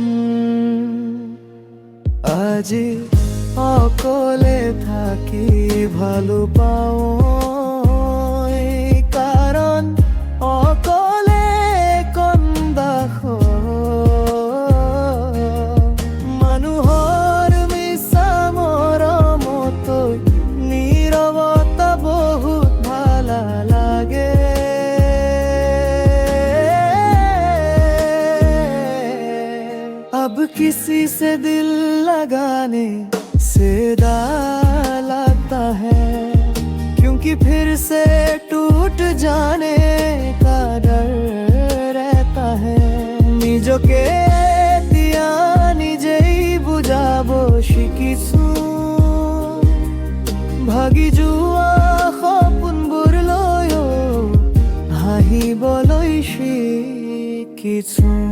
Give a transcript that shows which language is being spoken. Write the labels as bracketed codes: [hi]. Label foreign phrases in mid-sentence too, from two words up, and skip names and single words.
[as] আজি অকলে থাকি ভালো পাও, কাৰণ অকলে কন্দাস মানুহৰ মিছা মৰমতৈ নীৰৱতা বহুত ভাল লাগে। [hi] अब किसी से दिल लगाने से डर लगता है, क्योंकि फिर से टूट जाने का डर रहता है। [as] নিজকে দিয়া নিজেই বুজাব শিকিছো, ভাগি যোৱা সপোনবোৰ লৈও হাঁহিবলৈ শিকিছো।